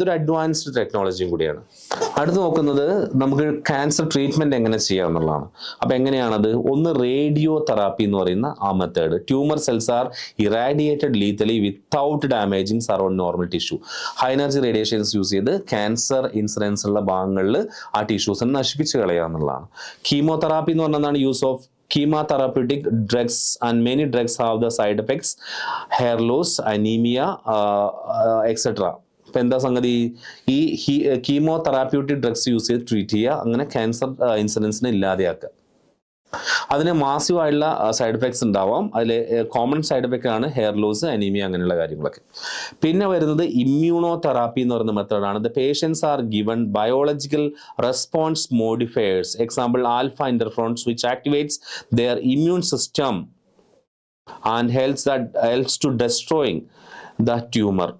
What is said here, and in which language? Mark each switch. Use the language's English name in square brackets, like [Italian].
[Malayalam] ഇതൊരു അഡ്വാൻസ്ഡ് ടെക്നോളജിയും കൂടിയാണ്. അടുത്ത് നോക്കുന്നത് നമുക്ക് ക്യാൻസർ ട്രീറ്റ്മെന്റ് എങ്ങനെ ചെയ്യാം എന്നുള്ളതാണ്. അപ്പൊ എങ്ങനെയാണത്? ഒന്ന് റേഡിയോ തെറാപ്പി എന്ന് പറയുന്ന ആ method. [English] Tumour cells are irradiated lethally without damaging surround normal tissue. [Malayalam] High energy radiations use ചെയ്ത് ക്യാൻസർ ഇൻസിഡൻസ് ഉള്ള ഭാഗങ്ങളിൽ ആ ടിഷ്യൂസിനെ നശിപ്പിച്ച് കളയുക എന്നുള്ളതാണ്. [English] chemotherapy [Malayalam] എന്ന് പറഞ്ഞതാണ് [English] Use of chemotherapeutic drugs, and many drugs have the side effects, hair loss, anemia, etc. [Malayalam] ഇപ്പം എന്താ സംഗതി? ഈ കീമോതെറാപ്യൂട്ടിക് ഡ്രഗ്സ് യൂസ് ചെയ്ത് ട്രീറ്റ് ചെയ്യുക, അങ്ങനെ ക്യാൻസർ ഇൻസിഡൻസിനെ ഇല്ലാതെയാക്കുക. അതിന് മാസീവായിട്ടുള്ള സൈഡ് എഫക്ട്സ് ഉണ്ടാവാം. അതിൽ കോമൺ സൈഡ് എഫക്റ്റ് ആണ് ഹെയർ ലോസ്, അനീമിയ, അങ്ങനെയുള്ള കാര്യങ്ങളൊക്കെ. പിന്നെ വരുന്നത് ഇമ്മ്യൂണോ തെറാപ്പി എന്ന് പറയുന്ന മെത്തേഡാണ്. [English] The patients are given biological response modifiers, example alpha interferons, which activates their immune system and helps to destroying the tumour.